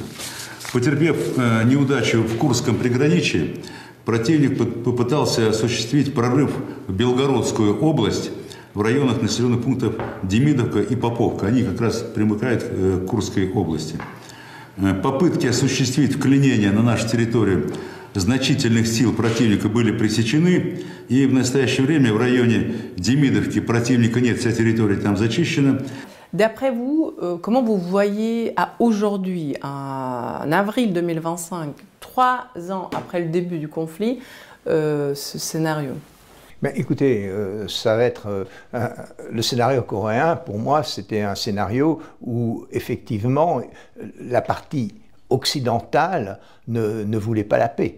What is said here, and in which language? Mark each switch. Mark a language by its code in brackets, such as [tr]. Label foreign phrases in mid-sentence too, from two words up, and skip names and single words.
[ru] Потерпев неудачу в Курском приграничье, противник попытался осуществить прорыв в Белгородскую область в районах населенных пунктов Демидовка и Поповка. Они как раз примыкают к Курской области. Попытки осуществить вклинение на нашу территорию значительных сил противника были пресечены, и в настоящее время в районе Демидовки противника нет, вся территория там зачищена. [fr] D'après vous, comment vous voyez à aujourd'hui, en avril 2025, 3 ans après le début du conflit, ce scénario? Ben, écoutez, ça va être le scénario coréen. Pour moi, c'était un scénario où effectivement la partie occidentale ne voulait pas la paix.